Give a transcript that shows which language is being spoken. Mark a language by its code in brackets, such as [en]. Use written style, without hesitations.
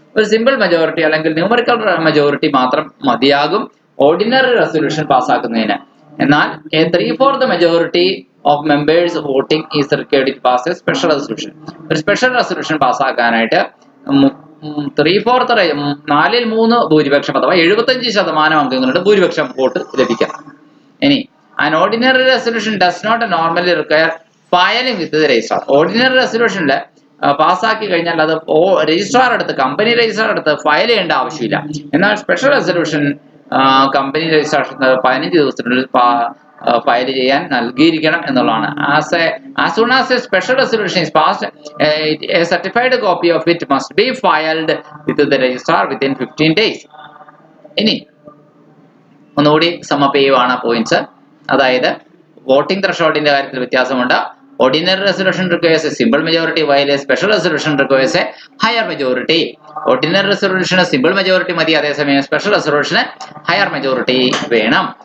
[ml] ഒരു simple majority അല്ലെങ്കിൽ numerical majority മാത്രം മതിയാകും ഓർഡിനറി റെസൊല്യൂഷൻ പാസ്സാക്കുന്നതിന്. [en] എന്നാൽ a 3/4 majority of members voting is required to pass a special resolution. [ml] ഒരു സ്പെഷ്യൽ റെസൊല്യൂഷൻ പാസ്സാക്കാനായിട്ട് 3/4 4/3 ഭൂരിപക്ഷം അഥവാ 75% അംഗങ്ങളുടെ ഭൂരിപക്ഷം വോട്ട് ലഭിക്കണം. [en] ഇനി an ordinary resolution does not normally require filing with the registrar. [ml] Ordinary റെസൊല്യൂഷനിൽ പാസ്സാക്കി കഴിഞ്ഞാൽ അത് രജിസ്ട്രാർ അടുത്ത്, കമ്പനി രജിസ്ട്രാർ അടുത്ത് ഫയൽ ചെയ്യേണ്ട ആവശ്യമില്ല. എന്നാൽ സ്പെഷ്യൽ റെസൊല്യൂഷൻ കമ്പനി രജിസ്ട്രേഷൻ 15 ദിവസത്തിനുള്ളിൽ ഫയൽ ചെയ്യാൻ നൽകിയിരിക്കണം എന്നുള്ളതാണ്. [en] As soon as a special resolution is passed, a certified copy of it must be filed with the registrar within 15 days. [ml] ഇനി ഒന്നുകൂടി സമപ്പ് ചെയ്യുവാണ് പോയിന്റ്സ്. അതായത് വോട്ടിംഗ് ത്രഷോൾഡിന്റെ കാര്യത്തിൽ വ്യത്യാസമുണ്ട്. [en] Ordinary resolution requires a simple majority while a special resolution requires a higher majority. [ml] Ordinary resolution simple majority മതി, അതേസമയം special resolution higher majority വേണം.